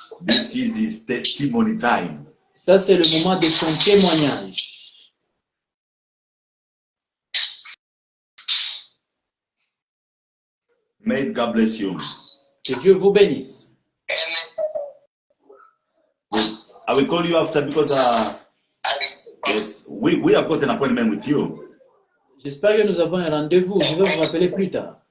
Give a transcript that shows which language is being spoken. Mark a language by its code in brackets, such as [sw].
[en] This is his testimony time. [fr] Ça, c'est le moment de son témoignage. [en] May God bless you. [fr] Que Dieu vous bénisse. [en] I will call you after because yes, we have got an appointment with you. [fr] J'espère que nous avons un rendez-vous. Je vais vous rappeler plus tard.